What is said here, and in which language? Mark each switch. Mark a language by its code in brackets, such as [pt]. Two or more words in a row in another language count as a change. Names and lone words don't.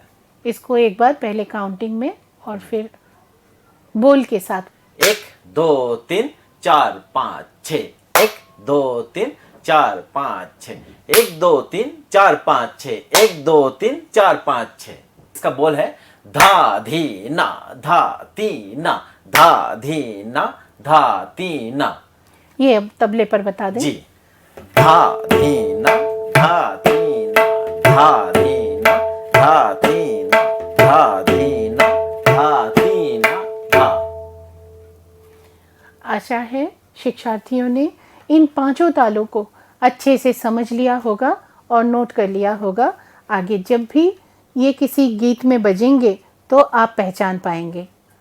[hi] इसको एक बार पहले काउंटिंग में और फिर बोल के साथ 1 2 3 4 5 6 1 2 3 4 5 6 1 2 3 4 5 6 1 2 3 4 5 6। इसका बोल है धा धी ना धा ती ना धा धी ना धा ती ना। ये अब तबले पर बता दें। जी, धा धी ना धा ती ना धा धी ना धा ती ना धा धी ना धा ती ना धा। आशा है शिक्षार्थियों ने इन 5 तालों को अच्छे से समझ लिया होगा और नोट कर लिया होगा। आगे जब भी ये किसी गीत में बजेंगे तो आप पहचान पाएंगे।